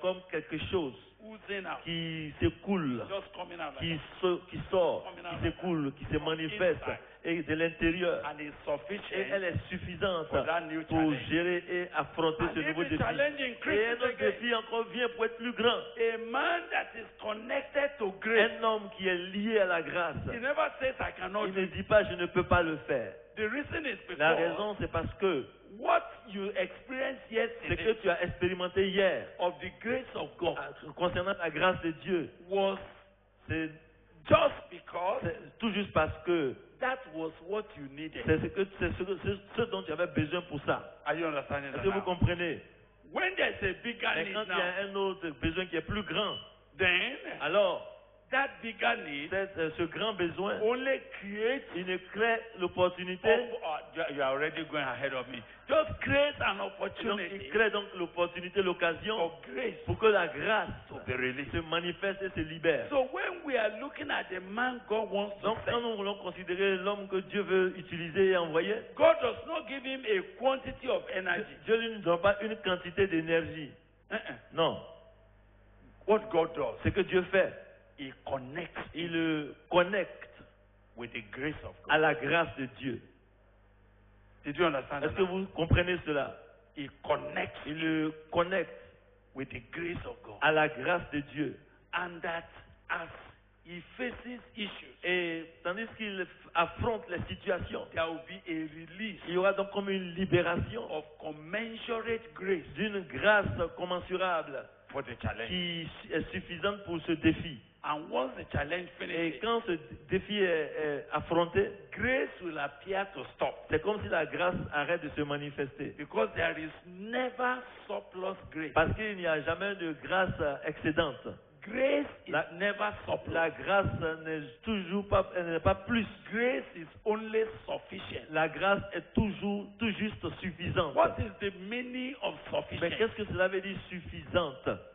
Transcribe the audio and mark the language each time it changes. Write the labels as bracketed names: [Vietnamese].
[French] comme quelque chose [English] oozing out, [French] qui s'écoule, [English] just coming out like [French] qui [English] that. [French] sort, qui s'écoule, qui se manifeste et de l'intérieur. [English] and is [French] Et [English] sufficient [French] elle est suffisante [English] for that new [French] pour [English] challenge. [French] gérer et affronter [English] And [French] ce [English] if [French] nouveau [English] the [French] défi. [English] challenge [French] Et un [English] increases [French] autre [English] again, [French] défi encore vient pour être plus grand. [English] a man that is connected to grace, [French] Un homme qui est lié à la grâce. [English] he never says, I cannot [French] Il [English] do [French] ne [English] it. [French] dit pas je ne peux pas le faire. [English] The reason is [French] La [English] because [French] raison c'est parce que [English] what you experienced [French] ce que [English] yesterday [French] tu as expérimenté hier [English] of the grace of God [French] concernant la grâce de Dieu, [English] was [French] c'est [English] just because [French] tout juste parce que [English] that was what you needed. [French] c'est ce dont tu avais besoin pour ça. [English] Are you understanding [French] Est-ce [English] that [French] que vous [English] now? [French] comprenez? [English] When there's a bigger [French] Mais [English] need [French] quand il y [English] now, [French] a un autre besoin qui est plus grand, [English] then [French] alors [English] that bigger need [French] ce grand besoin, [English] only creates [French] il ne crée l'opportunité. [English] you are already going ahead of me. Just create an [French] Donc, [English] opportunity [French] il crée donc l'opportunité, l'occasion [English] for grace [French] pour que la grâce [English] to be released. [French] se manifeste et se libère. [English] So when we are looking at the man God wants to [French] Donc, quand [English] send, [French] nous voulons considérer l'homme que Dieu veut utiliser et envoyer, [English] God does not give him a quantity of energy. [French] Dieu ne lui donne pas une quantité d'énergie. Non. [English] What God does, [French] Ce que Dieu fait, [English] He connects [French] il le connecte [English] with the grace of God. [French] à la grâce de Dieu. [English] Did you understand [French] Est-ce [English] that? [French] que vous comprenez cela? [English] He connects [French] Il le connecte [English] with the grace of God. [French] à la grâce de Dieu. [English] And that as he faces issues, [French] Et tandis qu'il affronte les situations, [English] there will be a release [French] il y aura donc comme une libération [English] of commensurate grace [French] d'une grâce commensurable [English] for the challenge. [French] qui est suffisante pour ce défi. [English] And once the challenge [French] Et [English] finishes, [French] quand ce défi est affronté, [English] grace will appear to stop. [French] c'est comme si la grâce arrête de se manifester. [English] Because there is never surplus grace. [French] Parce qu'il n'y a jamais de grâce excédente. [English] Grace is [French] La- [English] never surplus. [French] La grâce n'est toujours pas, elle n'est pas plus. [English] Grace is only sufficient. [French] La grâce est toujours tout juste suffisante. [English] What is the meaning of [French] Mais [English] sufficient? [French] qu'est-ce que cela veut dire suffisante?